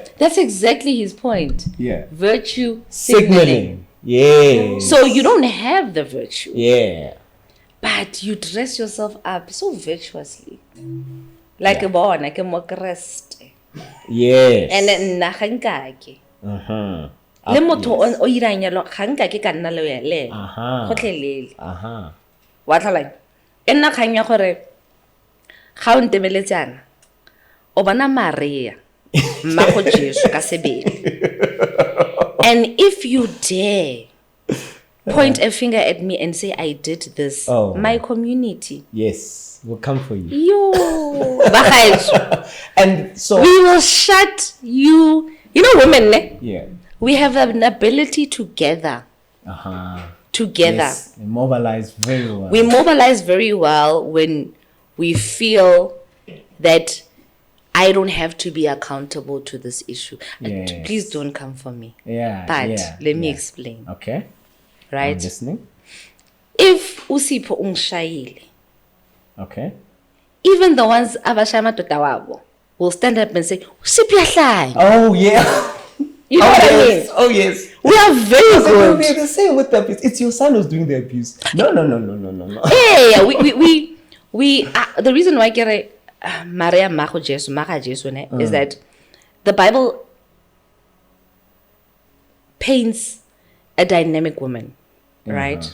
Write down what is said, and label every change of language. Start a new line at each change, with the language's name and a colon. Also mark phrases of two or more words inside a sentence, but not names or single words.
English: That's exactly his point. Yeah. Virtue Signaling. Yeah. So you don't have the virtue. Yeah. But you dress yourself up so virtuously. Like a born, like a mokrest. Yes. And then nahankake. Uh-huh.
Tswana: Le motho o irang yalo hankake ka nna le yele. Uh-huh. Gotlhelele. Wa tlhala. E nna kgang ya gore ga o ntemeletsana o bona Maria mmago Jesu ka sebele.
English: And if you dare point a finger at me and say I did this, my community, yes, will come for you. Yo, and so we will shut you. You know, women, ne? Yeah, we have an ability to gather. Together, yes, we mobilize very well. We mobilize very well when we feel that I don't have to be accountable to this issue. Yes. Please don't come for me. Yeah, but let me explain. Okay. Right? I'm listening. If Usipho ungshayile, okay, even the ones
Zulu: abashaya amadoda wabo
English: will stand up and say,
Zulu: Usipho uyahlanya.
English: Oh yeah. You know what I mean? Oh yes. We are very good. They're the same with the abuse. It's your son who's doing the abuse. No. Yeah. We the reason why I get Maria Mago Jesu is that the Bible paints a dynamic woman, right?